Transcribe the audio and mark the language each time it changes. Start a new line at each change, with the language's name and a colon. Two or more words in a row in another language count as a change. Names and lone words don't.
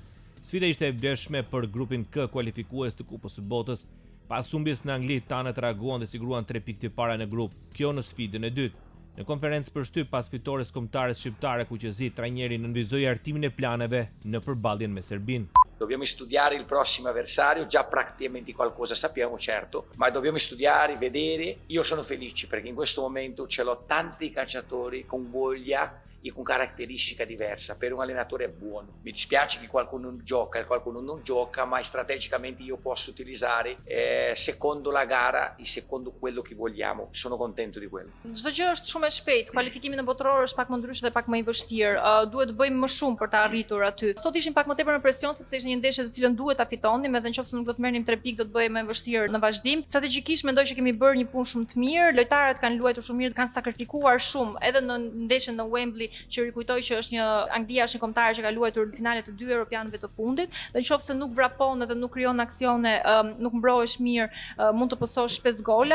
Albanian: Sfida ishte e vlefshme për grupin K kualifikues të Kupës së Botës. Pas humbjes në Angli, tanët reaguan dhe siguruan 3 pikë të para në grup. Kjo në sfidën e dytë. Në konferencë për shtyp pas fitores kombëtare shqiptare ku qëzi trajneri nënvizoi artimin e planeve në përballjen me Serbinë.
Italian: Dobbiamo studiare il prossimo avversario, già praticamente qualcosa sappiamo, certo, ma dobbiamo studiare, vedere. Io sono felice perché in questo momento ce l'ho tanti calciatori con voglia e con caratteristica diversa, per un allenatore è buono. Mi dispiace che qualcuno gioca e qualcuno non gioca, ma strategicamente io posso utilizzare secondo la gara e secondo quello che vogliamo. Sono contento di quello.
Albanian: Çdo gjë është shumë e shpejtë. Kualifikimi në botror është pak më ndryshe dhe pak më i vështirë. Duhet të bëjmë më shumë për të arritur aty. Sot ishim pak më tepër në presion sepse ishte një ndeshje të cilën duhet ta fitonim, edhe nëse nuk do të merrnim 3 pikë do të bëhej më e vështirë në vazhdim. Strategjikisht mendoj që kemi bërë një punë shumë të mirë. Lojtarët kanë luajtur shumë mirë, kanë sakrifikuar shumë edhe në ndeshjen në Wembley, që rikujtoj që është Anglia është një kombëtare që ka luajtur finalet të 2 europianëve të fundit, dhe nëse nuk vrapon edhe nuk krijon aksione, nuk mbrohesh mirë, mund të pososh 5 gola.